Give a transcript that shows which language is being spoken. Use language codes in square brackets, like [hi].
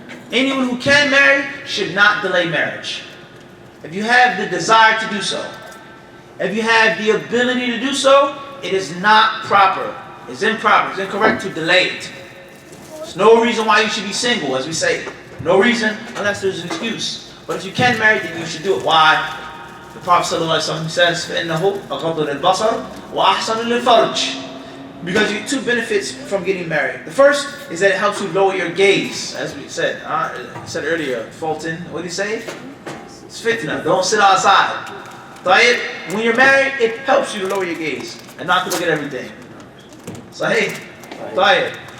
[en] Anyone who can marry should not delay marriage. If you have the desire to do so, if you have the ability to do so, it is not proper. It's improper. It's incorrect to delay it. There's no reason why you should be single, as we say. No reason unless there's an excuse. But if you can marry, then you should do it. Why? The Prophet ﷺ says, [ar] فَإِنَّهُ أَغَضُّ لِلْبَصَرِ وَأَحْسَنُ لِلْفَرْجِ. [en] Because you get two benefits from getting married. The first is that it helps you lower your gaze, as we said. Said earlier, Fulton, what did he say? It's fitna. Don't sit outside. Tayyib, when you're married, it helps you to lower your gaze and not to look at everything. Sahih. Tayyib.